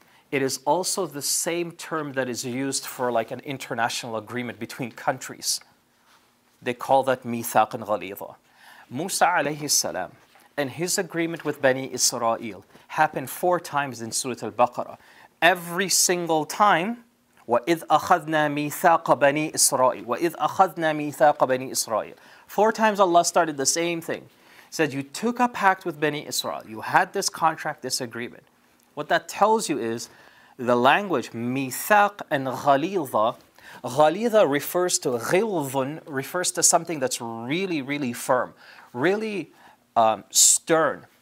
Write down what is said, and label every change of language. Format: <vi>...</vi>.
<en>It is also the same term that is used for like an international agreement between countries. They call that</en> <ar>مِيثَاقًا غَلِيظًا.</ar> <en>Musa alayhi salam and his agreement with Bani Israel happened 4 times in Surah Al-Baqarah. Every single time,</en> <ar>وَإِذْ أَخَذْنَا مِيثَاقَ بَنِي إِسْرَائِيلَ وَإِذْ أَخَذْنَا مِيثَاقَ بَنِي إِسْرَائِيلَ.</ar> <en>4 times Allah started the same thing. He said, you took a pact with Bani Israel. You had this contract, this agreement. What that tells you is the language mithaq and ghaliza. Ghaliza refers to ghilzun, refers to something that's really, really firm, really stern.</en>